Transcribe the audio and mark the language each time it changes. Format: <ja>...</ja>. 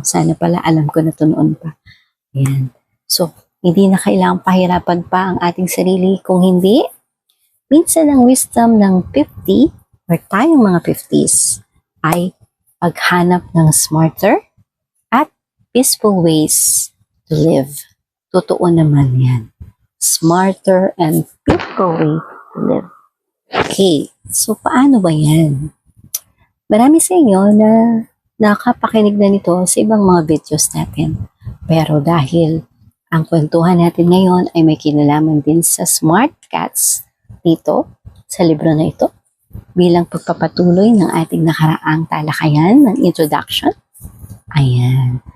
<tl>Sana pala alam ko na ito noon pa. Ayan. So, hindi na kailangang pahirapan pa ang ating sarili. Kung hindi, minsan ang wisdom ng 50 or tayong mga 50s ay paghanap ng smarter at</tl> <en>peaceful ways to live.</en> <tl>Totoo naman yan.</tl> <en>Smarter and peaceful way to live.</en> <tl>Okay, so paano ba yan? Marami sa inyo na nakapakinig na nito sa ibang mga videos natin. Pero dahil ang kwentuhan natin ngayon ay may kinalaman din sa smart cats dito, sa libro na ito, bilang pagpapatuloy ng ating nakaraang talakayan ng introduction. Ayan.</tl>